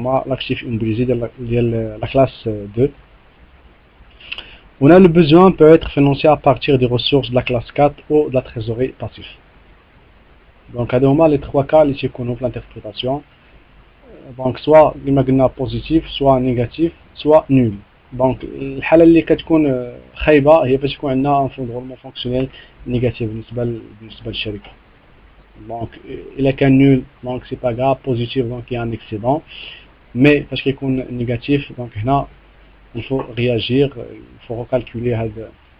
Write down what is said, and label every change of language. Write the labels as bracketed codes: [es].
[fr] L'actif immobilisé de la classe 2. Le besoin peut être financé à partir des ressources de la classe 4 ou de la trésorerie passive. Donc, les 3 cas ici qu'on ouvre l'interprétation. Donc, soit positif, soit négatif, soit nul. [ar] Donc, الحالة اللي كتكون خايبة هي فاش يكون عندنا [fr] un fonds de roulement fonctionnel négatif [ar] بالنسبة للشركة. [fr] Donc, [ar] إلا كان [fr] nul, donc c'est pas grave. Positif, donc il y a un excédent. Mais [ar] فاش كيكون [fr] négatif, donc هنا il faut réagir, il faut recalculer هذا.